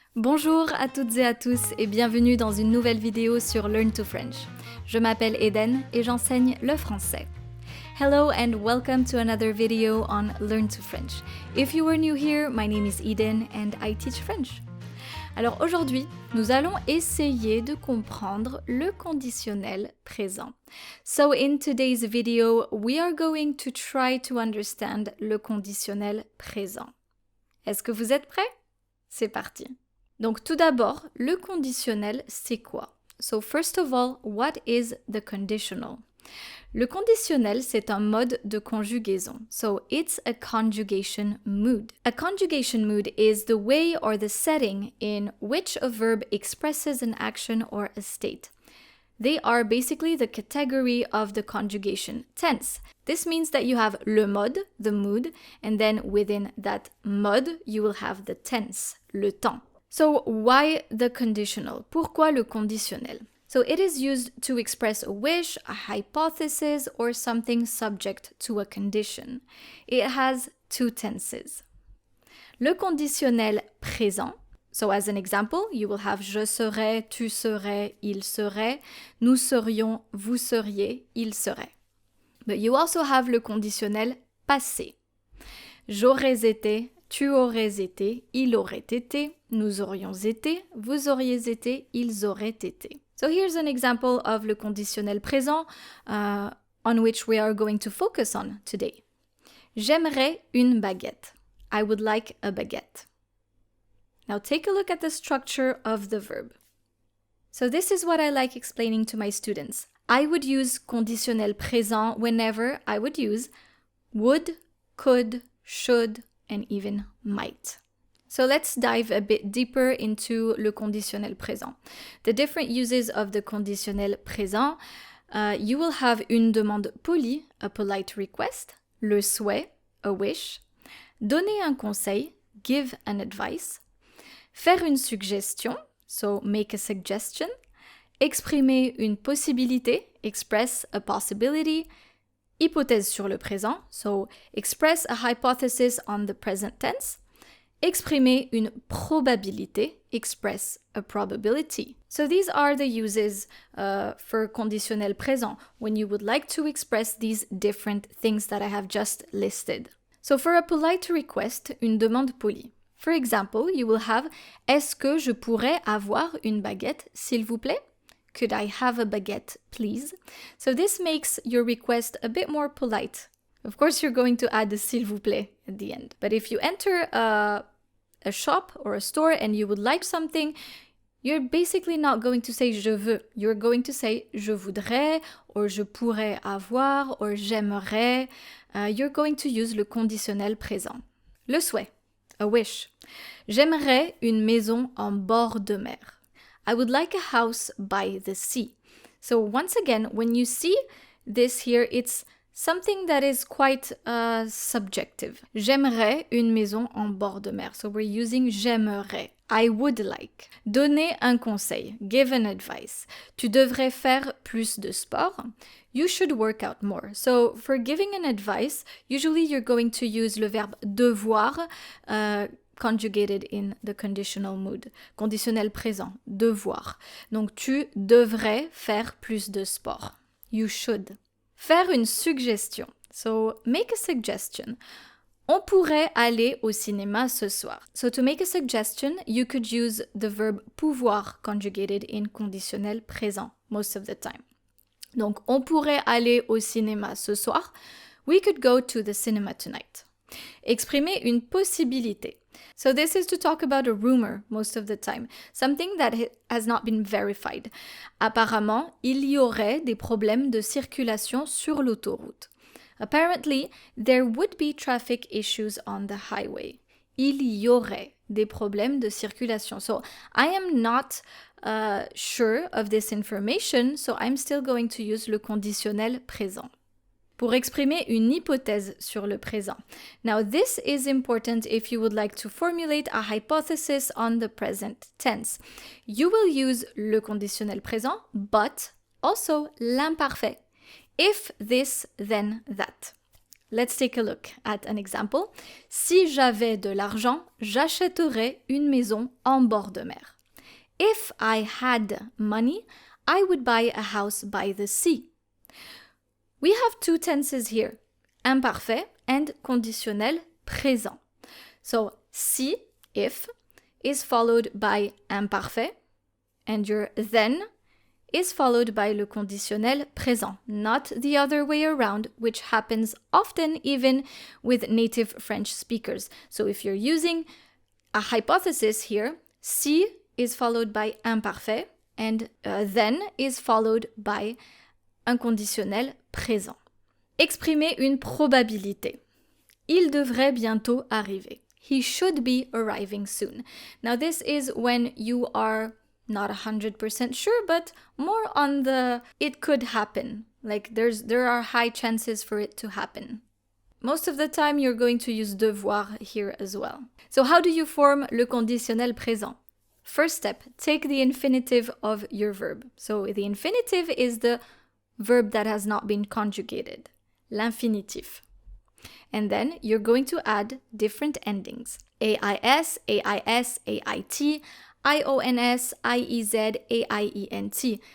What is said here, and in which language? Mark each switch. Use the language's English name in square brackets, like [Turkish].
[French] Bonjour à toutes et à tous et bienvenue dans une nouvelle vidéo sur Learn to French. Je m'appelle Eden et j'enseigne le français. [English] Hello and welcome to another video on Learn to French. If you are new here, my name is Eden and I teach French. [French] Alors aujourd'hui, nous allons essayer de comprendre le conditionnel présent. [English] So in today's video, we are going to try to understand le conditionnel présent. [French] Est-ce que vous êtes prêts? C'est parti. Donc tout d'abord, le conditionnel, c'est quoi? [English] So first of all, what is the conditional? [French] Le conditionnel, c'est un mode de conjugaison. [English] So it's a conjugation mood. A conjugation mood is the way or the setting in which a verb expresses an action or a state. They are basically the category of the conjugation tense. This means that you have le mode, the mood, and then within that mode, you will have the tense, le temps. So why the conditional? [French] Pourquoi le conditionnel? [English] So it is used to express a wish, a hypothesis, or something subject to a condition. It has two tenses. [French] Le conditionnel présent. [English] So as an example, you will have [French] je serais, tu serais, il serait, nous serions, vous seriez, il serait. [English] But you also have le conditionnel passé. [French] J'aurais été, tu aurais été, il aurait été, nous aurions été, vous auriez été, ils auraient été. [English] So here's an example of le conditionnel présent on which we are going to focus on today. [French] J'aimerais une baguette. [English] I would like a baguette. Now take a look at the structure of the verb. So this is what I like explaining to my students. I would use conditionnel présent whenever I would use would, could, should, and even might. So let's dive a bit deeper into le conditionnel présent. The different uses of the conditionnel présent, you will have [French] une demande polie, [English] a polite request, [French] le souhait, [English] a wish, [French] donner un conseil, [English] give an advice, [French] faire une suggestion, [English] so make a suggestion, [French] exprimer une possibilité, [English] express a possibility, [French] hypothèse sur le présent, [English] so express a hypothesis on the present tense, [French] exprimer une probabilité, [English] express a probability. So these are the uses for conditionnel présent when you would like to express these different things that I have just listed. So for a polite request, [French] une demande polie. [English] For example, you will have [French] est-ce que je pourrais avoir une baguette, s'il vous plaît? [English] Could I have a baguette, please? So this makes your request a bit more polite. Of course, you're going to add the s'il vous plaît at the end. But if you enter a shop or a store and you would like something, you're basically not going to say je veux. You're going to say je voudrais, or [French] je pourrais avoir, [English] or j'aimerais. You're going to use le conditionnel présent. [French] Le souhait, [English] a wish. [French] J'aimerais une maison en bord de mer. [English] I would like a house by the sea. So once again, when you see this here, it's something that is quite subjective. [French] J'aimerais une maison en bord de mer. [English] So we're using j'aimerais. I would like. [French] Donner un conseil. [English] Give an advice. [French] Tu devrais faire plus de sport. [English] You should work out more. So for giving an advice, usually you're going to use le verbe devoir conjugated in the conditional mood. [French] Conditionnel présent. Devoir. Donc tu devrais faire plus de sport. [English] You should. [French] Faire une suggestion. [English] So, make a suggestion. [French] On pourrait aller au cinéma ce soir. [English] So, to make a suggestion, you could use the verb pouvoir conjugated in conditionnel présent most of the time. [French] Donc, on pourrait aller au cinéma ce soir. [English] We could go to the cinema tonight. [French] Exprimer une possibilité. [English] So this is to talk about a rumor most of the time, something that has not been verified. [French] Apparemment, il y aurait des problèmes de circulation sur l'autoroute. [English] Apparently, there would be traffic issues on the highway. [French] Il y aurait des problèmes de circulation. [English] So I am not sure of this information, so I'm still going to use le conditionnel présent. [French] Pour exprimer une hypothèse sur le présent. [English] Now, this is important if you would like to formulate a hypothesis on the present tense. You will use le conditionnel présent, but also l'imparfait. If this, then that. let's take a look at an example. Si j'avais de l'argent, j'achèterais une maison en bord de mer. If I had money, I would buy a house by the sea. We have two tenses here, imparfait and conditionnel présent. So, si, if, is followed by imparfait, and your then is followed by le conditionnel présent, not the other way around, which happens often even with native French speakers. So if you're using a hypothesis here, si is followed by imparfait, and then is followed by un conditionnel présent. [French] Exprimer une probabilité. Il devrait bientôt arriver. [English] He should be arriving soon. Now this is when you are not 100% sure, but more on the it could happen. Like there are high chances for it to happen. Most of the time you're going to use devoir here as well. So how do you form le conditionnel présent? First step, take the infinitive of your verb. So the infinitive is the verb that has not been conjugated, l'infinitif. And then you're going to add different endings. AIS, AIS, AIT, IONS, IEZ, AIENT.